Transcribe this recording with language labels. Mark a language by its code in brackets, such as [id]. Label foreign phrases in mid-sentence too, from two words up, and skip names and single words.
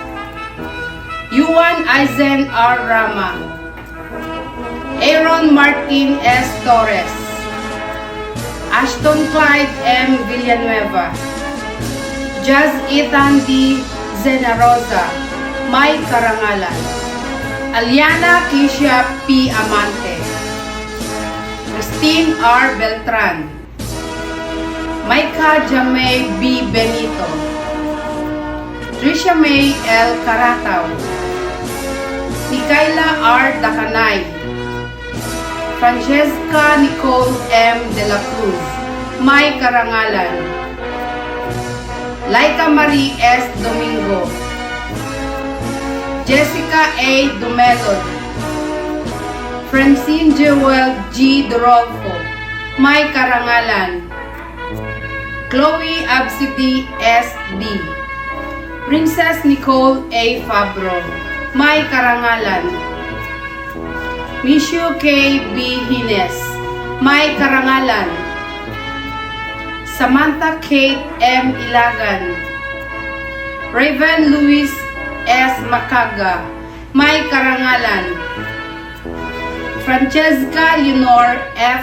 [tl] Yuan Aizen R. Rama, Aaron Martin S. Torres, Ashton Clyde M. Villanueva, Jazz Ethan D. Zenarosa, may karangalan. Aliana Kisha P. Amante, Christine R. Beltran, Maika Jamay B. Benito, Trisha May L. Carataw, Mikaela R. Dacanay, Francesca Nicole M. De La Cruz, may karangalan. Laika Marie S. Domingo, Jessica A. Dumelod, Francine Jewel G. Dorolfo, may karangalan. Chloe Absidi S. D, Princess Nicole A. Fabro, may karangalan. Mishu K. B. Hines, may karangalan. Samantha Kate M. Ilagan, Raven Luis S. Makaga, may karangalan. Francesca Leonor F.